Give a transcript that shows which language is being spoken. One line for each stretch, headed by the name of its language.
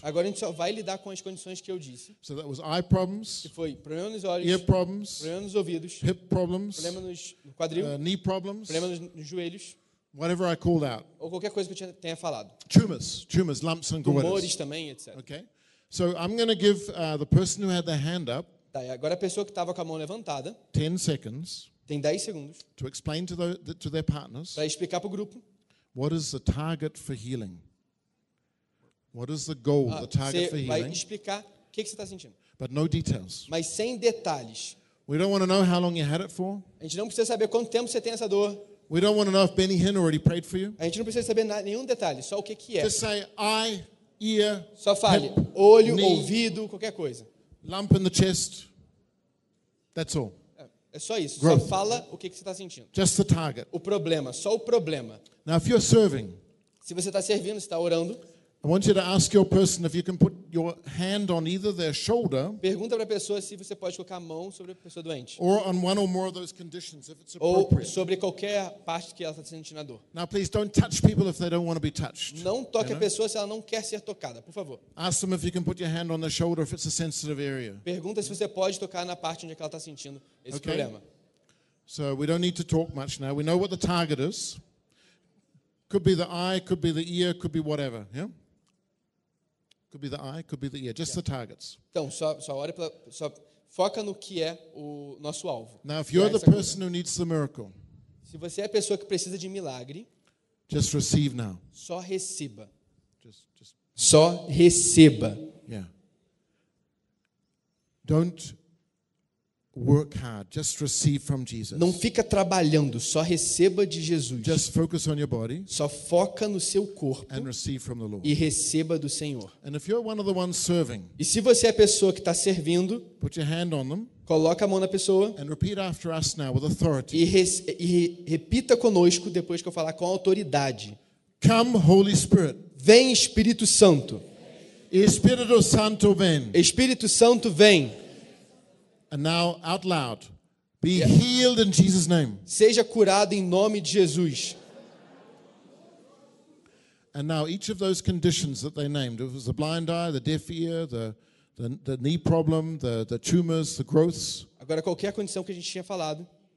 Portuguese: Agora a gente só vai lidar com as condições que eu disse.
English: So that was eye problems.
Portuguese: Que foi problema nos olhos.
English: Ear problems.
Portuguese: Problema nos ouvidos.
English: Hip problems.
Portuguese: Problema nos quadril.
English: Knee problems.
Portuguese: Problema nos joelhos.
English: Whatever I called out.
Portuguese: Ou qualquer coisa que eu tenha falado.
English: Tumors, lumps and goiters.
Portuguese: Tumores também, etc.
English: Okay. So I'm going to give the person who had their hand up.
Portuguese: Tá, agora a pessoa que estava com a mão levantada.
English: 10 seconds.
Portuguese: Tem 10 segundos.
English: To explain to their partners.
Portuguese: Para explicar para o grupo.
English: What is the target for healing? What is the goal, the target for healing?
Portuguese: Você vai explicar o que você está sentindo.
English: But no details.
Portuguese: Mas sem detalhes.
English: We don't want to know how long you had it for.
Portuguese: A gente não precisa saber quanto tempo você tem essa dor.
English: We don't want to know if Benny Hinn already prayed for you.
Portuguese: A gente não precisa saber nenhum detalhe, só o que que é.
English: Just say eye, ear,
Portuguese: só fale,
English: hip,
Portuguese: olho,
English: knee,
Portuguese: ouvido, qualquer coisa.
English: Lump in the chest. That's all.
Portuguese: É só isso. Growth. Só fala o que que você está sentindo.
English: Just the target.
Portuguese: O problema, só o problema.
English: Now, if you're serving,
Portuguese: se você está servindo, está orando.
English: I want you to ask your person if you can put your hand on either their shoulder.
Portuguese: Pergunta para a pessoa se você pode colocar a mão sobre a pessoa doente.
English: Or on one or more of those conditions, if it's appropriate.
Portuguese: Ou sobre qualquer parte que ela está sentindo a dor.
English: Now, please don't touch people if they don't want to be touched.
Portuguese: Não toque a pessoa se ela não quer ser tocada, por favor.
English: Ask them if you can put your hand on their shoulder if it's a sensitive area.
Portuguese: Pergunta se você pode tocar na parte onde ela está sentindo esse problema.
English: So we don't need to talk much now. We know what the target is. Could be the eye, could be the ear, could be whatever. Yeah. Could be the eye, could be the ear, just the targets.
Portuguese: Então, só olha pra, só foca no que é o nosso alvo.
English: Now, if you're the person who needs the miracle,
Portuguese: se você é a pessoa que precisa de milagre,
English: just receive now.
Portuguese: Só receba.
English: Just.
Portuguese: Só receba.
English: Yeah. Don't work hard, just receive from Jesus.
Portuguese: Não fica trabalhando, só receba de Jesus.
English: Just focus on your body.
Portuguese: Só foca no seu corpo.
English: And receive from the Lord.
Portuguese: E receba do Senhor.
English: And if you're one of the ones serving,
Portuguese: e se você é a pessoa que está servindo,
English: put your hand on them.
Portuguese: Coloca a mão na pessoa.
English: And repeat after us now with authority.
Portuguese: E repita conosco depois que eu falar com autoridade.
English: Come, Holy Spirit.
Portuguese: Vem, Espírito Santo. Espírito Santo vem. Espírito Santo vem.
English: And now, out loud, be healed in Jesus' name.
Portuguese: Seja curado em nome de Jesus.
English: And now, each of those conditions that they named, it was the blind eye, the deaf ear, the knee problem, the tumors, the growths.
Portuguese: Agora, qualquer condição que a gente tinha falado.